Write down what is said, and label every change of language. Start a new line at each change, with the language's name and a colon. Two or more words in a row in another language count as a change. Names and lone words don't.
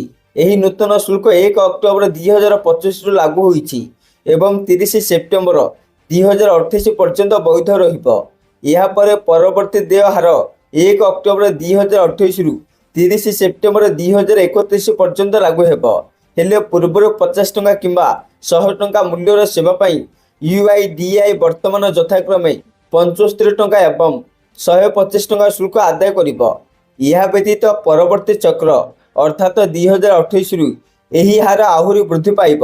Odia: ଏହି ନୂତନ ଶୁଳ୍କ 1 ଅକ୍ଟୋବର 2025 ରୁ ଲାଗୁ ହୋଇଛି ଏବଂ 30 ସେପ୍ଟେମ୍ବର 2028 ପର୍ଯ୍ୟନ୍ତ ବୈଧ ରହିବ। ୟା ପର ପରବର୍ତ୍ତୀ ଦେୟ ହାର 1 ଅକ୍ଟୋବର 2028 ରୁ 30 ସେପ୍ଟେମ୍ବର 2031 ପର୍ଯ୍ୟନ୍ତ ଲାଗୁ ହେବ। ହେଲେ ପୂର୍ବରୁ 50 ଟଙ୍କା କିମ୍ବା 100 ଟଙ୍କା ମୂଲ୍ୟର ସେବା ପାଇଁ UIDAI ବର୍ତ୍ତମାନ ଯଥାକ୍ରମେ 75 ଟଙ୍କା ଏବଂ 125 ଟଙ୍କା ଶୁଳ୍କ ଆଦାୟ କରିବ। ଏହା ବ୍ୟତୀତ ପରବର୍ତ୍ତୀ ଚକ୍ର ଅର୍ଥାତ୍ 2028ରୁ ଏହି ହାର ଆହୁରି ବୃଦ୍ଧି ପାଇବ।